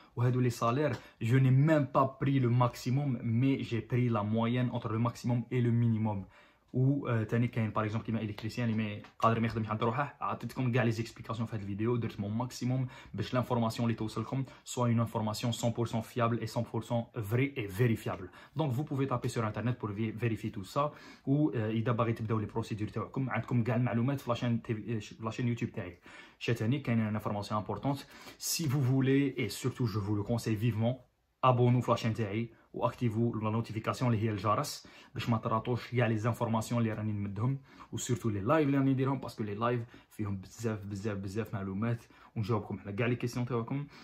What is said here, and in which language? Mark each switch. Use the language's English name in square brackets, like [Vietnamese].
[Arabic] وهادو لي صالير جو ني ميم با بري لو ماكسيموم، مي جي بري لا موين اونتر لو ماكسيموم اي لو مينيموم. و تاني كاين باغ اكزومبل كيما الكتريسيان اللي قادر ما يخدمش عند روحه، عطيتكم كاع لي زيكسبليكاسيون في هاد الفيديو، درت مون ماكسيموم باش لانفورماسيون اللي توصلكم سوا اون انفورماسيون [French] 100% fiable et 100% vrai et vérifiable. Donc vous pouvez taper sur internet pour vérifier tout ça. [Arabic] و اذا باغي تبداو لي بروسيدور تاعكم عندكم كاع المعلومات في لاشين يوتيوب تاعي. شاتاني كاين اون انفورماسيون امبورطونت، سي [French] vous voulez et surtout je vous le conseille vivement، abonnez [Arabic] في لاشين تاعي واكتيفو لا نوتيفيكاسيون اللي هي الجرس باش ما تراطوش كاع لي زانفورماسيون اللي راني نمدهم، وسورتو لي لايف اللي راني نديرهم، باسكو لي لايف فيهم بزاف معلومات ونجاوبكم على كاع لي كيسيون تاعكم.